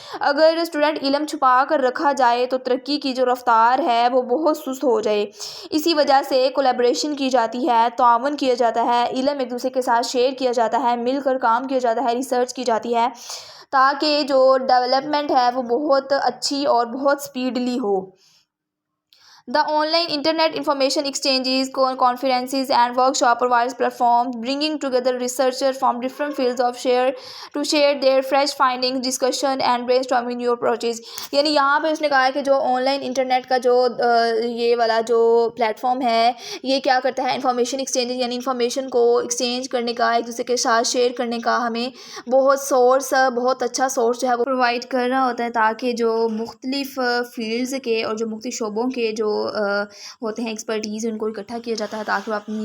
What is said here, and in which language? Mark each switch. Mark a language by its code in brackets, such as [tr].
[ur] اگر اسٹوڈنٹ علم چھپا کر رکھا جائے تو ترقی کی جو رفتار ہے وہ بہت سست ہو جائے. اسی وجہ سے کولیبریشن کی جاتی ہے, تعاون کیا جاتا ہے, علم ایک دوسرے کے ساتھ شیئر کیا جاتا ہے, مل کر کام کیا جاتا ہے, ریسرچ کی جاتی ہے, تاکہ جو ڈیولپمنٹ ہے وہ بہت اچھی اور بہت سپیڈلی ہو. [en] The online internet information exchanges, conferences and workshop provides platforms bringing together researchers from different fields to share their fresh findings, discussion and brainstorming new approaches. [ur] یعنی یہاں پہ اس نے کہا ہے کہ جو آن لائن انٹرنیٹ کا جو یہ والا جو پلیٹ فارم ہے یہ کیا کرتا ہے, انفارمیشن ایکسچینج, یعنی انفارمیشن کو ایکسچینج کرنے کا, ایک دوسرے کے ساتھ شیئر کرنے کا ہمیں بہت اچھا سورس جو ہے وہ پرووائڈ کر رہا ہوتا ہے, تاکہ جو مختلف فیلڈز کے اور جو مختلف شعبوں کے جو ہوتے ہیں ایکسپرٹیز ان کو اکٹھا کیا جاتا ہے, تاکہ وہ